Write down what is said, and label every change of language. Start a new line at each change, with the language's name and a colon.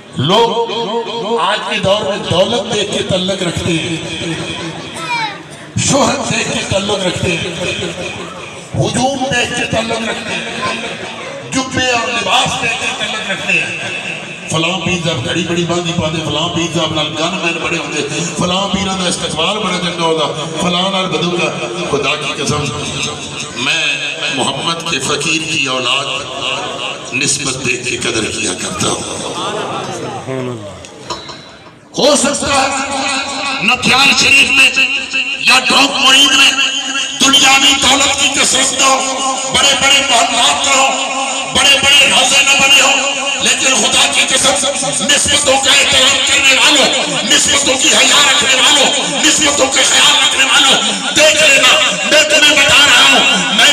Urdu: لوگ آج کے دور میں دولت دیکھ کے تعلق رکھتے ہیں، شہرت دیکھ کے تعلق رکھتے ہیں، ہجوم دیکھ کے تعلق رکھتے ہیں، جبے اور لباس دیکھ کے تعلق رکھتے ہیں.
Punjabi: فلاں پیر صاحب گھڑی بڑی باندھی پاندے، فلاں پیر صاحب نال گن مین بڑے ہوندے، فلاں پیراں دا استقبال بڑا چنگا ہوندا، فلاں نال بدوگا.
Urdu: خدا کی قسم میں محمد کے فقیر کی اولاد نسبت دیکھ کے قدر کیا کرتا ہوں. ہو سکتا ہے نتھیال شریف میں یا ڈھونک مرید میں دنیاوی دولت کی کثرت نہ ہو، بڑے بڑے محلات نہ ہو، بڑے بڑے روزے نہ بنے ہو، لیکن خدا کی قسم نسبتوں کا احترام کرنے والوں، نسبتوں کی حیا رکھنے والوں، نسبتوں کا خیال رکھنے والوں، دیکھ لینا میں تمہیں بتا رہا ہوں.